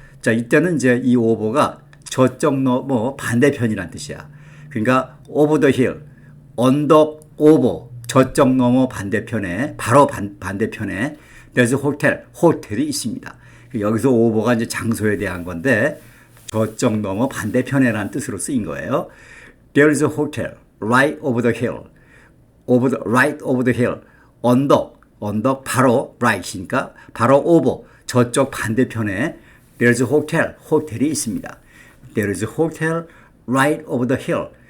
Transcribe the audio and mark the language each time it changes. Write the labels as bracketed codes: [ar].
[ko] 자, 이때는 이제 이 over가 저쪽 넘어 반대편이란 뜻이야. 그러니까 [en] over the hill, [ko] 언덕 over, 저쪽 넘어 반대편에, 바로 반대편에 [en] there's a hotel, [ko] 호텔이 있습니다. 여기서 over가 이제 장소에 대한 건데, 저쪽 넘어 반대편에라는 뜻으로 쓰인 거예요. [en] There is a hotel right over the hill. Right over the hill. [ko] 언덕 바로 right이니까 바로 over, 저쪽 반대편에 [en] There is a hotel, [ko] 호텔이 있습니다. [en] There is a hotel right over the hill.